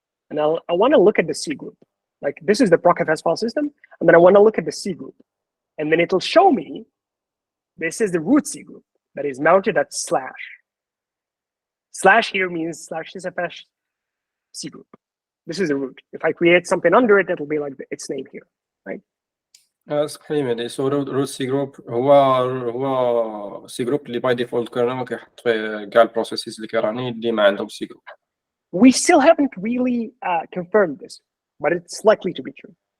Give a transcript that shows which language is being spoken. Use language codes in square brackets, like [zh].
[en] And I want to look at the C group. Like this is the procfs file system, and then I want to look at the C group. And then it'll show me, this is the root C group that is mounted at slash. Slash here means /sysfs C group. This is the root. If I create something under it, it'll be like its name here, right? [ar] اسمح لي مهدي. سو روت سي جروب هو سي جروب اللي باي ديفولت كان كيحط فيه كاع البروسيسز اللي كيراني اللي ما عندهم سي جروب. [en] We still haven't really confirmed this, but it's likely to be true.